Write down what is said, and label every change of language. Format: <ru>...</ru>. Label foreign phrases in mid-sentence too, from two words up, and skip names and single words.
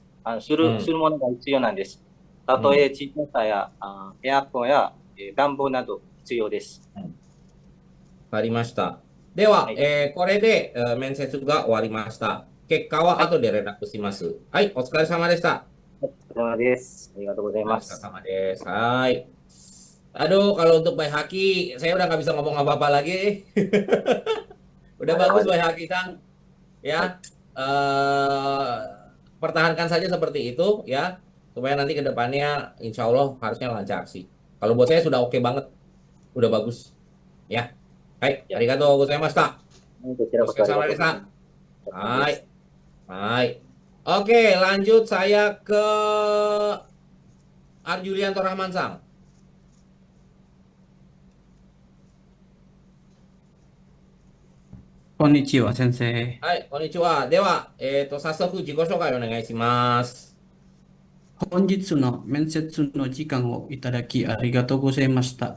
<ja>するものが必要なんです。例え、自転車やエアコンや暖房など必要です。わかりました。では、これで面接が終わりました。結果は後で連絡します。はい、お疲れ様でした。お疲れ様です。ありがとうございます。お疲れ様です。Hai.</ja> <id>Aduh, kalau untuk Baik Haki, saya udah nggak bisa ngomong apa-apa lagi. Udah bagus Baik Haki Sang. Ya, pertahankan saja seperti itu ya, supaya nanti ke depannya</id> <ar>إن شاء الله</ar> <id>harusnya lancar sih. Kalau buat saya sudah oke banget, udah bagus. Ya, hai,</id> <ja>ありがとうございました. O疲れ様でした. はい、はい.</ja> <id>Oke, lanjut saya ke Arjulianto Rahman Sang.</id> <ja>こんにちは、先生。はい、こんにちは。では、早速自己紹介お願いします。本日の面接の時間をいただきありがとうございました。</ja>